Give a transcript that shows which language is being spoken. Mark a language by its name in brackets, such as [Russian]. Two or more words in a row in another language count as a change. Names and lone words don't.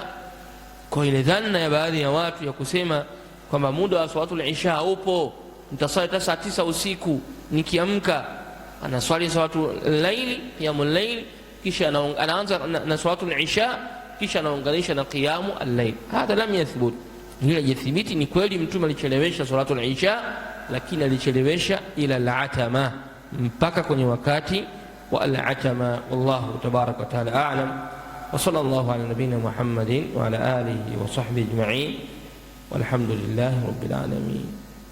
[Swahili] Kwa ile dhana ya baadhi ya watu ya kusema kwamba muda wa [Arabic] صلاة العشاء [Swahili] upo, nitaswali saa 9 usiku, nikiamka anaswali [Arabic] صلاة الليل، قيام الليل, [Swahili] kisha anaanza na [Arabic] صلاة العشاء, [Swahili] kisha anaunganisha na [Arabic] قيام الليل. هذا لم يثبت, [Swahili] hili hajathibiti. Ni kweli Mtume alichelewesha [Arabic] صلاة العشاء, [Swahili] lakini alichelewesha [Arabic] إلى العتمة, [Swahili] mpaka kwenye wakati wa al-atama. [Arabic] والله تبارك وتعالى أعلم، وصلى الله على نبينا محمد وعلى آله وصحبه أجمعين، والحمد لله رب العالمين.